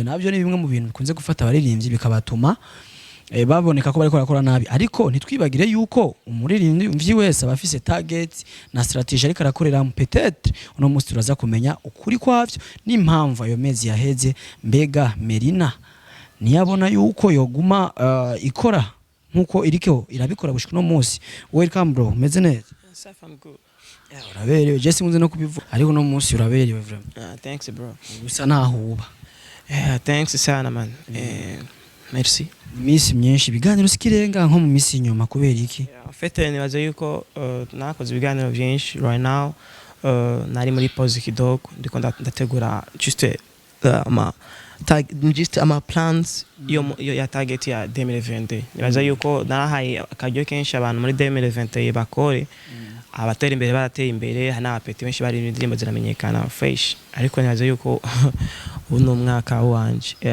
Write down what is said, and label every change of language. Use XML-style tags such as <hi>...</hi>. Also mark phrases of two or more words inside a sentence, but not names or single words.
<rn>navyo ni bimwe mu bintu bikunze gufata abaririmbyi bikabatuma baboneka ko bari korakora nabi ariko ntitwibagire yuko umuririmbyi wese abafise target na strategy ariko arakorera mu peut-être uno munsi turaza kumenya ukuri kwavyo n'impamvu ayo mezi yaheze mbega Merina niyabona yuko yoguma ikora nkuko irikeho irabikora gushika no munsi welcome bro meze neza uraberewe je singunze no kubivuga ariko no munsi uraberewe vraiment</rn> <en>thanks bro</en> <rn>usa nahuba</rn> <en>thanks sana man merci</en> <rn>misi myinshi biganiro sikirenga nko mu misi inyuma kubera iki fete nibaze yuko nakoze ibiganiro byinshi</rn> <en>right now</en> <rn>nari muri pause kidogo ndiko ndategura just ama plans ya target ya 2020 nibaza yuko narahaye akaryo kenshi abantu muri 2020 bakore abatera imbere barateye imbere hana apeti benshi bari indirimbo ziramenyekana fresh ariko nibaza yuko uno mwaka wanje</rn>